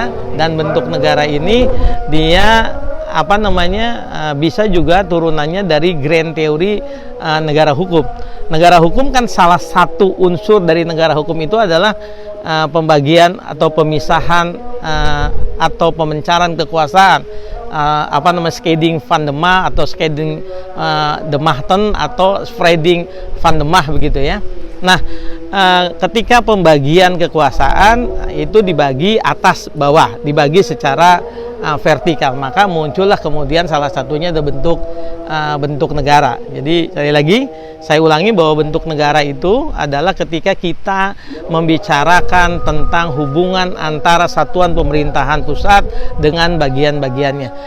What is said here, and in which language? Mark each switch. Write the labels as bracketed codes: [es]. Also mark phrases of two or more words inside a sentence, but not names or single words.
[id] Dan bentuk negara ini dia bisa juga turunannya dari grand teori negara hukum. Negara hukum kan salah satu unsur dari negara hukum itu adalah pembagian atau pemisahan atau pemencaran kekuasaan [nl] Scheiding van de Macht [id] atau [nl] Scheiding de Machten [id] atau [nl] Spreiding van de Macht [id] begitu ya. Nah, ketika pembagian kekuasaan itu dibagi atas bawah, dibagi secara vertikal, maka muncullah kemudian salah satunya ada bentuk negara. Jadi sekali lagi saya ulangi bahwa bentuk negara itu adalah ketika kita membicarakan tentang hubungan antara satuan pemerintahan pusat dengan bagian-bagiannya.